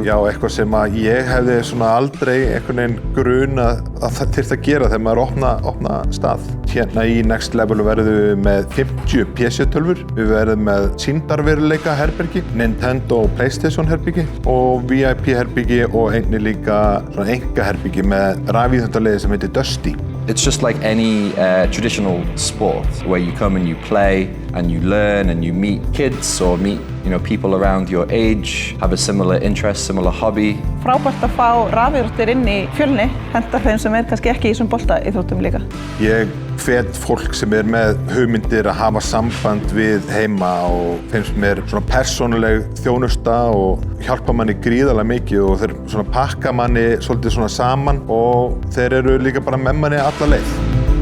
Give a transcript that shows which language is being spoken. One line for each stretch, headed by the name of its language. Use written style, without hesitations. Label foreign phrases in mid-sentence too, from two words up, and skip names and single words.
Icelandic: Já, eitthvað sem að ég hefði svona aldrei einhvern veginn grunað að það þyrfti að gera þegar maður opna stað. Hérna í Next Level verðum við með 50 PC-tölvur, við verðum með sýndarveruleika herbergi, Nintendo og PlayStation herbergi og VIP herbergi og einnig líka svona engaherbergi með rafíþróttaliði sem heitir Dusty.
English: It's just like any traditional sport where you come and you play and you learn and you meet kids or meet people around your age, have a similar interest, similar hobby.
Icelandic: Frábært að fá rafíþróttir inn í Fjölni, henta þeim sem kannski ekki í þessum boltaíþróttum líka. Ég hvet fólk sem með hugmyndir að hafa samband við Heima og finnst mér svona persónuleg þjónusta og hjálpa manni gríðarlega mikið og þeir svona pakka manni svolítið svona saman og þeir eru líka bara með manni alla leið.